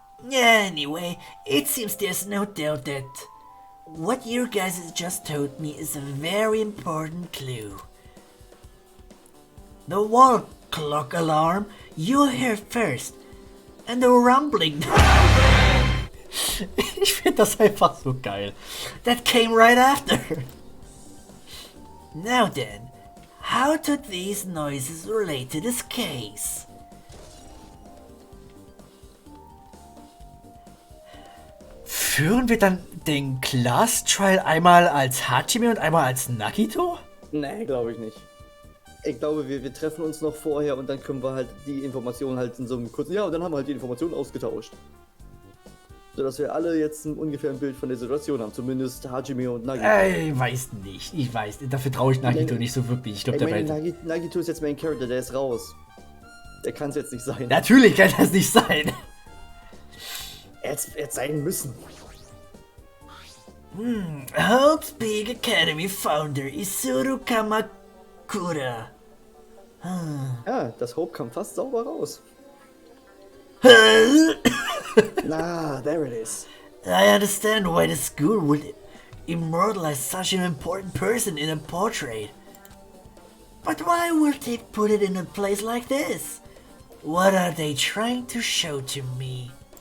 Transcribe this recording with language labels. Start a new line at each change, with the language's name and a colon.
English: Anyway, it seems there's no doubt that what you guys just told me is a very important clue. The wall clock alarm, you heard first. And the rumbling.
German: Ich finde das einfach so geil.
English: That came right after. Now then, how do these noises relate to this case?
German: Führen wir dann den Class Trial einmal als Hajime und einmal als Nagito? Nee, glaube ich nicht. Ich glaube, wir treffen uns noch vorher und dann können wir halt die Informationen halt in so einem kurzen... Ja, und dann haben wir halt die Informationen ausgetauscht. Sodass wir alle jetzt ungefähr ein Bild von der Situation haben. Zumindest Hajime und Nagito. Weiß nicht. Ich weiß. Dafür traue ich Nagito nicht so wirklich. Ich glaube, Nagito ist jetzt Main Character, der ist raus. Der kann es jetzt nicht sein. Natürlich kann das nicht sein. Er hätte sein müssen.
English: Hope's Peak Academy Founder Isuru Kamakura.
German: Ja, das Hope kam fast sauber raus.
English: Ah, there it is. I understand why the school would immortalize such an important person in a portrait. But why would they put it in a place like this? What are they trying to show to me?